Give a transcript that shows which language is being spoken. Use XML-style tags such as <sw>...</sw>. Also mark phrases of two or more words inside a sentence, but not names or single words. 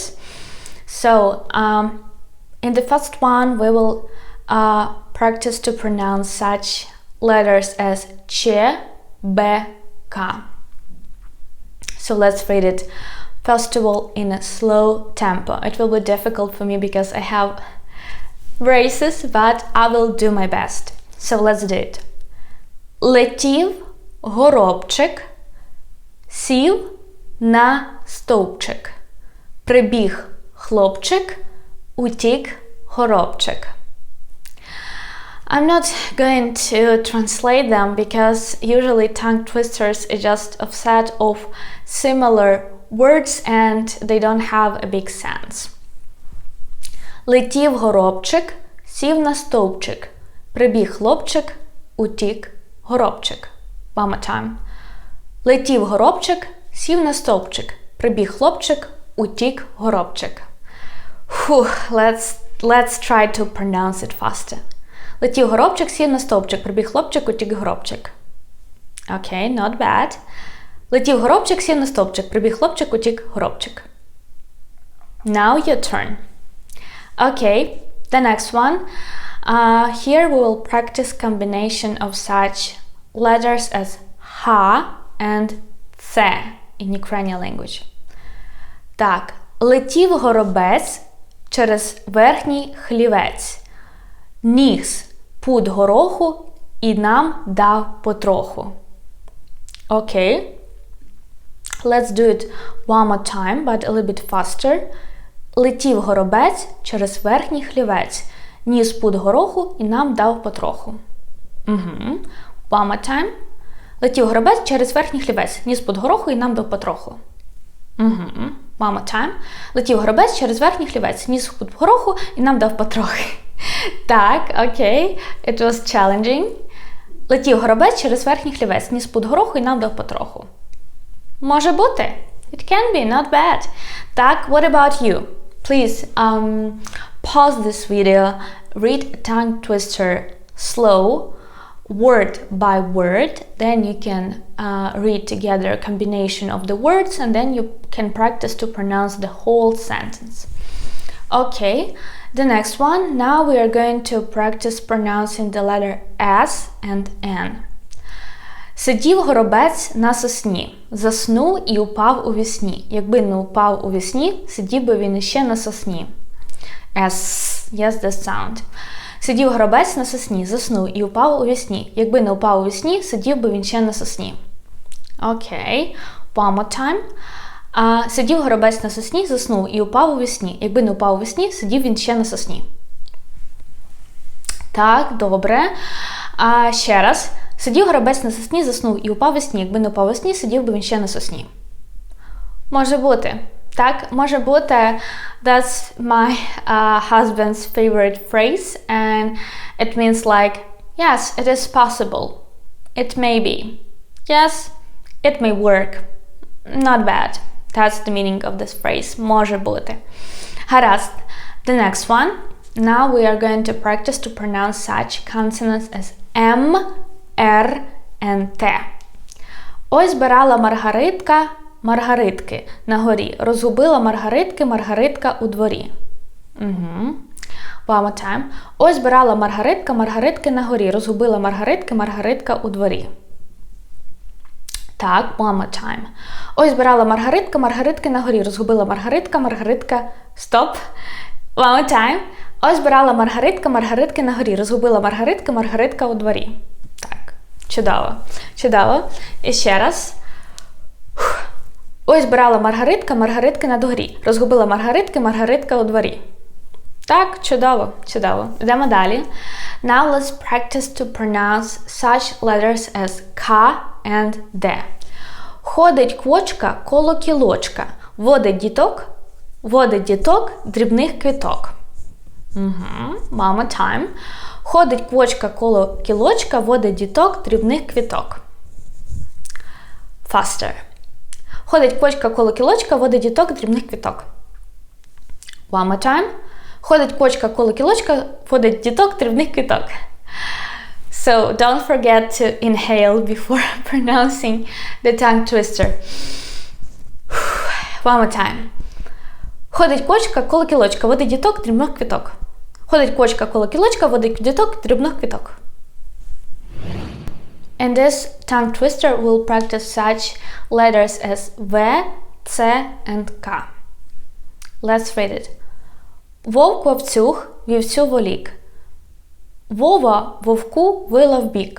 <en>So in the first one we will practice to pronounce such letters as ch, b, k. So let's read it first of all in a slow tempo. It will be difficult for me because I have braces, but I will do my best. So let's do it.</en> <uk>Летів горобчик, сів на стовпчик. Прибіг хлопчик, утік горобчик.</uk> <en>I'm not going to translate them because usually tongue twisters is just a set of similar words and they don't have a big sense.</en> <uk>Летів горобчик, сів на стовпчик. Прибіг хлопчик, утік горобчик.</uk> <en>One more time.</en> <uk>Летів горобчик, сів на стовпчик. Прибіг хлопчик, утік горобчик.</uk> <en>Let's try to pronounce it faster.</en> <uk>Летів горобчик, сів на стовпчик. Прибіг хлопчик, утік горобчик.</uk> <en>Okay, not bad.</en> <uk>Летів горобчик, сів на стовпчик. Прибіг хлопчик, утік горобчик.</uk> <en>Now your turn. Okay, the next one. Here we will practice combination of such letters as ha and це in Ukrainian language.</en> <uk>Так, летів горобець через верхній хлівець. Ніс пуд гороху і нам дав потроху.</uk> <en>Okay. Let's do it one more time, but a little bit faster.</en> <uk>Летів горобець через верхній хлівець. Ніс пуд гороху і нам дав потроху.</uk> <en>One more time.</en> <uk>Летів горобець через верхній хлівець. Ніс пуд гороху і нам дав потроху.</uk> <en>One more time.</en> <uk>Летів горобець через верхній хлівець. Ніс пуд гороху і нам дав потрохи. Так, окей.</uk> <en>It was challenging.</en> <uk>Летів горобець через верхній хлівець. Ніс пуд гороху і нам дав потроху. Може бути.</uk> <en>It can be, not bad. Так, what about you? Please, pause this video, read tongue twister slow, word by word, then you can read together a combination of the words and then you can practice to pronounce the whole sentence. Okay, the next one, now we are going to practice pronouncing the letter S and N.</en> <uk>Сидів горобець на сосні, заснув і упав у вісні. Якби не упав у вісні, сидів би він іще на сосні.</uk> <en>S, yes, the sound.</en> <uk>Сидів горобець на сосні, заснув і упав у вісні. Якби не упав у вісні, сидів би він ще на сосні.</uk> <en>Okay, one more time.</en> <uk>Сидів горобець на сосні, заснув і упав у вісні. Якби не упав у вісні, сидів він ще на сосні. Так, добре. Ще раз. Сидів горобець на сосні, заснув і упав у сні. Якби не упав у сні, сидів би він ще на сосні. Може бути. Так, може бути.</uk> <en>That's my husband's favorite phrase. And it means like, yes, it is possible. It may be. Yes, it may work. Not bad. That's the meaning of this phrase.</en> <uk>Може бути. Гаразд.</uk> <en>The next one. Now we are going to practice to pronounce such consonants as M, R and T.</en> <uk>Ось збирала Маргаритка маргаритки на горі. Розгубила Маргаритки Маргаритка у дворі.</uk> <en>One more time.</en> <uk>Ось збирала Маргаритка маргаритки на горі. Розгубила Маргаритки Маргаритка у дворі.</uk> <en>Так, one more time.</en> <uk>Ось збирала Маргаритка маргаритки на горі. Розгубила Маргаритка Маргаритка... Стоп.</uk> <en>One more time.</en> <uk>Ось збирала Маргаритка, Маргаритки на горі. Розгубила Маргаритка, Маргаритка у дворі. Так, чудово, чудово. І ще раз. Ось збирала Маргаритка, Маргаритки на горі. Розгубила Маргаритки, Маргаритка у дворі. Так, чудово, чудово. Йдемо далі.</uk> <en>Now let's practice to pronounce such letters as K and D.</en> <uk>Ходить квочка коло кілочка. Водить діток дрібних квіток.</uk> <en>One more time.</en> <uk>Ходить квочка коло кілочка, водить діток дрібних квіток.</uk> <en>Faster.</en> <uk>Ходить квочка коло кілочка, водить діток дрібних квіток.</uk> <en>One more time.</en> <uk>Ходить квочка коло кілочка, водить діток дрібних квіток.</uk> <en>So don't forget to inhale before pronouncing the tongue twister. One more time.</en> <uk>Ходить квочка коло кілочка, водить діток дрібних квіток. Ходить квочка коло кілочка, водить діток дрібних квіток.</uk> <en>In this tongue twister, we'll practice such letters as V, C, and K. Let's read it.</en> <uk>Вовк вовцюг, вівцю волік. Вова вовку вила вбік.</uk>